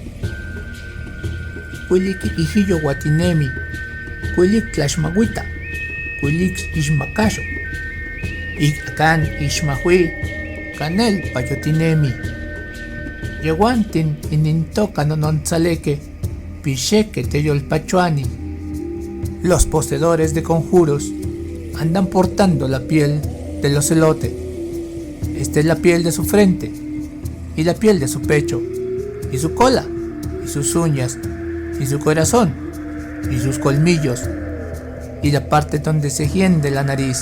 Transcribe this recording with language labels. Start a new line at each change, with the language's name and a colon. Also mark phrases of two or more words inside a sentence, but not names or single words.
Nahuatl languages: cuilic ijiyo guatinemi, cuilic tlaxmahuita, cuilic ixmacaxo, Icacán ixmahui, canel payotinemi, yeguantin inintoca nonotzaleque, picheque teyolpachuani.
Spanish: Los poseedores de conjuros andan portando la piel del ocelote. Esta es la piel de su frente, y la piel de su pecho, y su cola, y sus uñas, y su corazón, y sus colmillos, y la parte donde se hiende la nariz.